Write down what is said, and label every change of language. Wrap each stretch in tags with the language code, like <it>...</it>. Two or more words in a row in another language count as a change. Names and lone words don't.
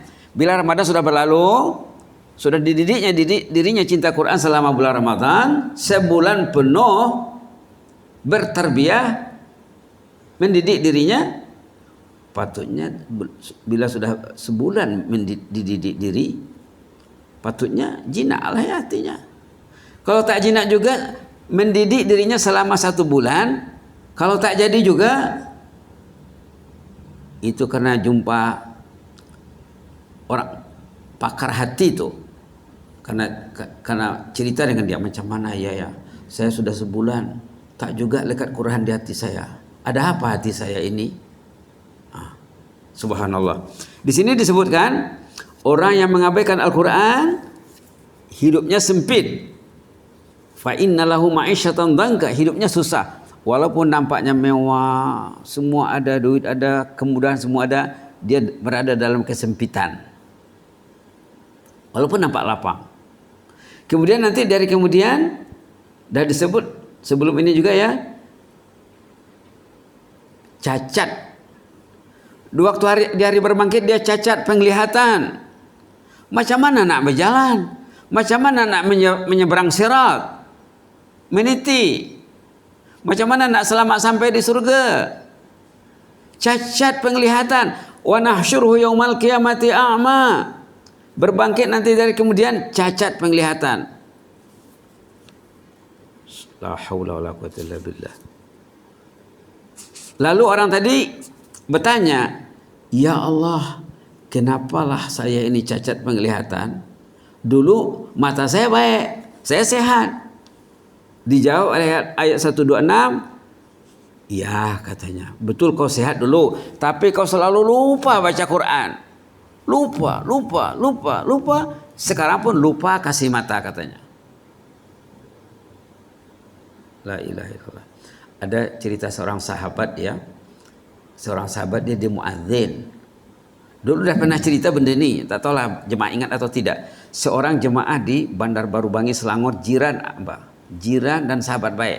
<ms>Bila Ramadan sudah berlalu, sudah dididiknya dirinya cinta Quran selama bulan Ramadan, sebulan penuh bertarbiyah mendidik dirinya. Patutnya bila sudah sebulan dididik diri, patutnya jinak lah ya hatinya. Kalau tak jinak juga, mendidik dirinya selama 1 bulan, kalau tak jadi juga, itu karena jumpa orang pakar hati itu. Karena cerita dengan dia macam mana ya, saya sudah sebulan tak juga lekat Quran di hati saya. Ada apa hati saya ini? Subhanallah. Di sini disebutkan orang yang mengabaikan Al-Quran hidupnya sempit.</ms> <ar>فإن له معيشة ضنكا,</ar> <ms>hidupnya susah. Walaupun nampaknya mewah, semua ada, duit ada, kemudahan semua ada, dia berada dalam kesempitan. Walaupun nampak lapang. Kemudian nanti dari kemudian dah disebut sebelum ini juga ya, cacat. Di hari berbangkit dia cacat penglihatan. Macam mana nak berjalan? Macam mana nak menyeberang sirat? Meniti. Macam mana nak selamat sampai di surga? Cacat penglihatan.</ms> <ar>ونحشره يوم القيامة أعمى.</ar> <ms>Berbangkit nanti dari kemudian cacat penglihatan.</ms> <ar>لا حول ولا قوة إلا بالله.</ar> <ms>Lalu orang tadi bertanya, ya Allah, kenapalah saya ini cacat penglihatan? Dulu mata saya baik, saya sehat. Dijawab ayat 126, iya katanya, betul kau sehat dulu, tapi kau selalu lupa baca Quran. Lupa. Sekarang pun lupa kasih mata katanya.</ms> <ar>لا إله إلا الله.</ar> <ms>Ada cerita seorang sahabat ya. Seorang sahabat dia muadzin. Dulu udah pernah cerita benda ini, tak tahulah jemaah ingat atau tidak. Seorang jemaah di Bandar Baru Bangi Selangor, jiran dan sahabat baik.</ms>